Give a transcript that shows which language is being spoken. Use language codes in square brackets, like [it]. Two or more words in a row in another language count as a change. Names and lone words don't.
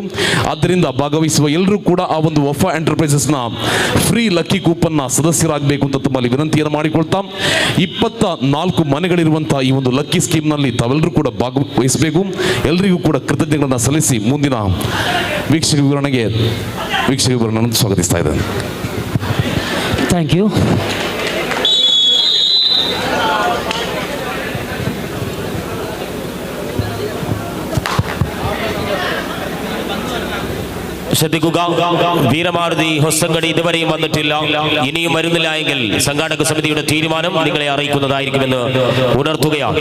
[kn] ಆದ್ದರಿಂದ ಭಾಗವಹಿಸುವ ಎಲ್ಲರೂ ಕೂಡ ಆ ಒಂದು ವಫಾ ಎಂಟರ್ಪ್ರೈಸಸ್ನ [en] free lucky coupon [kn] ಸದಸ್ಯರಾಗಬೇಕು ಅಂತ ತಮ್ಮಲ್ಲಿ ವಿನಂತಿಯನ್ನು ಮಾಡಿಕೊಳ್ತಾ 24 ಮನೆಗಳಿರುವಂತಹ ಈ ಒಂದು [en] lucky scheme [kn] ತಾವೆಲ್ಲರೂ ಕೂಡ ಭಾಗವಹಿಸಬೇಕು. ಎಲ್ಲರಿಗೂ ಕೂಡ ಕೃತಜ್ಞತೆಗಳನ್ನು ಸಲ್ಲಿಸಿ ಮುಂದಿನ ವೀಕ್ಷಕ ವಿವರಣೆಯನ್ನು ಸ್ವಾಗತಿಸ್ತಾ ಇದ್ದೇನೆ. [en] thank you. [ml] ശ്രദ്ധിക്കുക, വീരമാരുതി ഹൊസങ്കടി ഇതുവരെയും വന്നിട്ടില്ല. ഇനിയും വരുന്നില്ല എങ്കിൽ സംഘാടക സമിതിയുടെ തീരുമാനം നിങ്ങളെ അറിയിക്കുന്നതായിരിക്കുമെന്ന് ഉണർത്തുകയാണ്.